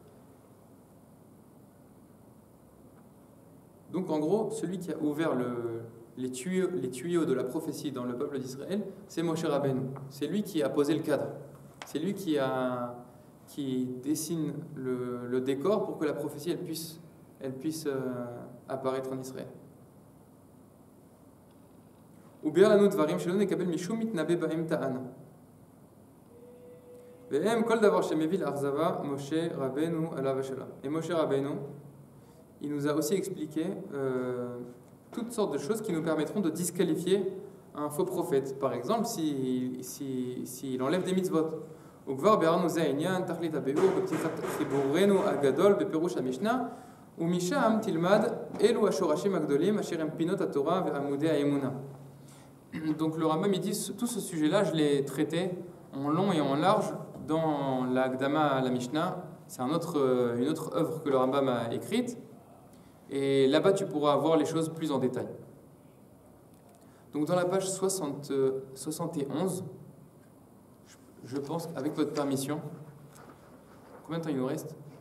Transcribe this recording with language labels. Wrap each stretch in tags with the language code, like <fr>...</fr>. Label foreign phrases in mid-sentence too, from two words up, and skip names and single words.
<fr>Donc en gros, celui qui a ouvert les tuyaux de la prophétie dans le peuple d'Israël, c'est Moshe Rabbeinu. C'est lui qui a posé le cadre. C'est lui qui dessine le décor pour que la prophétie elle puisse apparaître en Israël.</fr> <he>וביאר לנו דברים שלא נקבל משום מתנבא בהם טענה. והם כל דבר שמביא לאכזבה משה רבנו עליו השלום.</he> <fr>Et Moshe Rabbeinu, il nous a aussi expliqué toutes sortes de choses qui nous permettront de disqualifier un faux prophète. Par exemple, s'il enlève des mitzvot.</fr> <he>וכבר ביארנו זה העניין, תכלית הביאור בפתיחת חיבורנו הגדול בפירוש המשנה, ומשם תלמד אלו השורשים הגדולים אשר הם פינות התורה ועמודי האמונה.</he> <fr>Donc le Rambam il dit tout ce sujet-là, je l'ai traité en long et en large dans la Gdama, la Mishnah. C'est une autre œuvre que le Rambam a écrite. Et là-bas, tu pourras voir les choses plus en détail. Donc dans la page 71, je pense, avec votre permission, combien de temps il nous reste ?</fr>